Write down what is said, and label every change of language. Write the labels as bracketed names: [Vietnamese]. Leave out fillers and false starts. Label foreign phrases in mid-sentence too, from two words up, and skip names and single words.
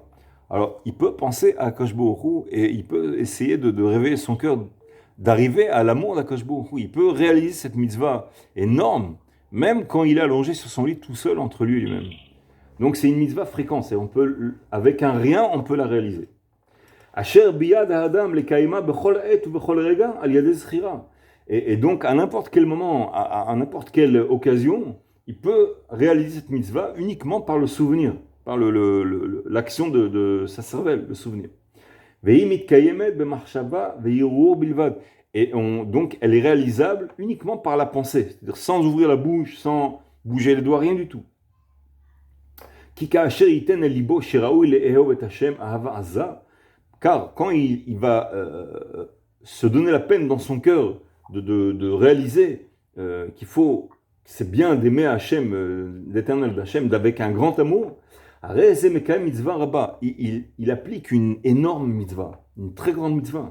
[French] Alors, il peut penser à Akadosh Baruch Hu et il peut essayer de réveiller son cœur, d'arriver à l'amour d'Akadosh Baruch Hu. Il peut réaliser cette mitzvah énorme, même quand il est allongé sur son lit tout seul entre lui et lui-même. Donc c'est une mitzvah fréquente, avec un rien, on peut la réaliser. [Hebrew] אשר ביד האדם לקיימה בכל עת ובכל רגע על ידי זכירה. [French] Et donc à n'importe quel moment, à n'importe quelle occasion, il peut réaliser cette mitzvah uniquement par le souvenir, par l'action de sa cervelle, le souvenir. [Hebrew] והיא מתקיימת במחשבה והרהור בלבד. [French] Et donc elle est réalisable uniquement par la pensée, c'est-à-dire sans ouvrir la bouche, sans bouger les doigts, rien du tout. Car quand il va se donner la peine dans son cœur de réaliser c'est bien d'aimer Hachem, l'Éternel d'Hachem, avec un grand amour, il applique une énorme mitzvah, une très grande mitzvah.